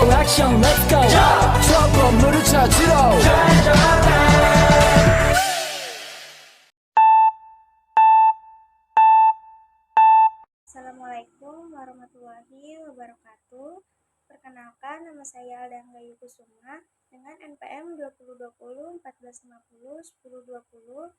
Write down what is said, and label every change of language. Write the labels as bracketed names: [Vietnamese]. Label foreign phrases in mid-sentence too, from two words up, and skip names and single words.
[Korean] 액션 [English] let's go [Korean] 저 건물을 찾으러 [Arabic] السلام عليكم ورحمة الله وبركاته. [Indonesian] Perkenalkan, nama saya Alda Gayu Kusuma dengan NPM 2020 1450 1020.